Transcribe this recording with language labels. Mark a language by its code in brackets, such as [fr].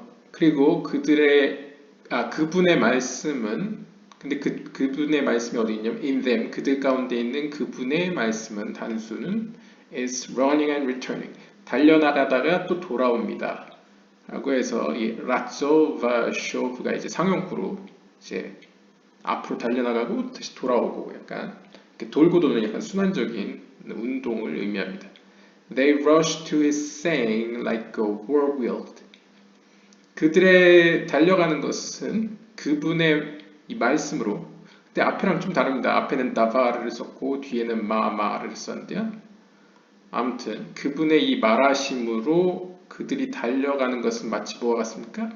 [ko] 그리고 그분의 말씀은, 근데 그분의 말씀이 어디 있냐면, [en] in them, [ko] 그들 가운데 있는 그분의 말씀은, 단수는, [en] is running and returning. [ko] 달려나가다가 또 돌아옵니다. 라고 해서, 이 라조와 쇼프가 이제 상용구로, 이제 앞으로 달려나가고 다시 돌아오고, 약간, 돌고 도는 약간 순환적인 운동을 의미합니다. [en] They rush to his saying like a whirlwind. [ko] 그들의 달려가는 것은 그분의 이 말씀으로, 근데 앞에랑 좀 다릅니다. 앞에는 다바르를 썼고 뒤에는 마마를 썼는데요. 아무튼 그분의 이 말하심으로 그들이 달려가는 것은 마치 뭐와 같습니까?